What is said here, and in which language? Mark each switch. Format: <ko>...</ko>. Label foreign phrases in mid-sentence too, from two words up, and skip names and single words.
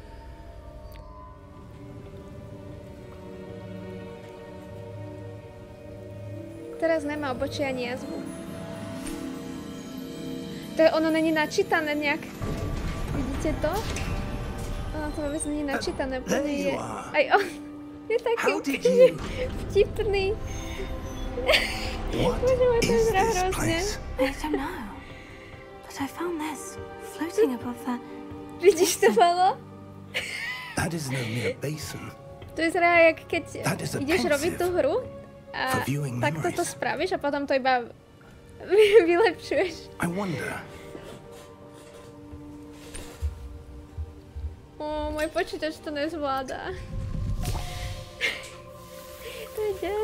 <sk>Teraz nemá obočie ani jazvu. To je, ono není načítané nejak. Vidíte to? Oh. to vôbec nie je načítané.</sk> <en>There you</en> <sk>Je,</sk> <en>are.</en> <sk>aj on je taký</sk> <en>How did</en> <sk>úplne</sk> <en>you-</en> <sk>vtipný.</sk> <en>What</en> <sk>Bože môj, to</sk> <en>is</en> <sk>vyzerá</sk> <en>this</en> <sk>hrozne.</sk> <en>place? I don't know. But I found this floating above that.</en> <sk>Vidíš to, Valo?</sk> <en>That is no mere basin.</en> <sk>To vyzerá, jak keď</sk> <en>That is a</en> <sk>ideš</sk> <en>pensive</en> <sk>robiť tú hru a</sk> <en>for viewing</en> <sk>takto to</sk> <en>memories.</en> <sk>spravíš a potom to iba vylepšuješ.</sk> <en>I wonder.</en> <sk>Môj počítač to nezvláda. To je des.</sk>